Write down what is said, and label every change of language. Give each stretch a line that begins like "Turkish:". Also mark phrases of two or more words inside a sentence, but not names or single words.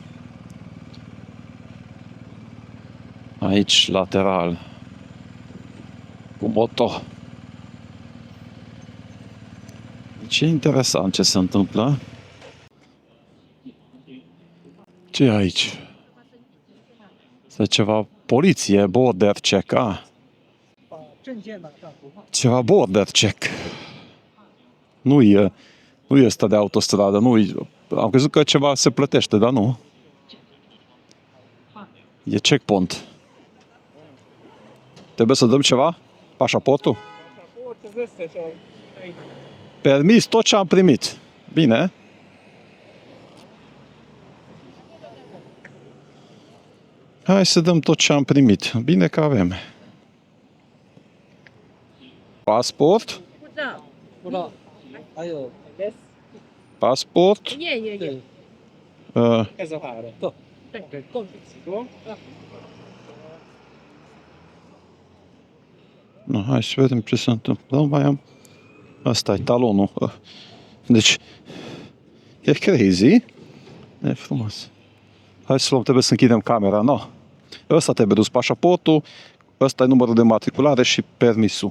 Romanian: Aici, lateral. Cu Moto. Deci e interesant ce se întâmplă. Ce e aici? Este ceva poliție,
English: border check, Ceva border check.
Romanian: Nu este de autostradă, am crezut că ceva se plătește, dar nu. E checkpoint. Trebuie să dăm ceva? Pașaportul? Permis tot ce am primit. Bine. Hai să dăm tot ce am primit. Bine că avem.
English: Passport.
Chinese: 护照。不知道，还有 yes，
English: Passport.
Chinese: 耶。对，开始爬了。走，对，够，
Romanian: Bun. No, hai să vedem ce se întâmplă. Mai am... Asta e talonul. Deci, e crazy. E frumos. Hai să luăm, trebuie să închidem camera, no. Ăsta trebuie dus pașaportul, ăsta e numărul de matriculare și permisul.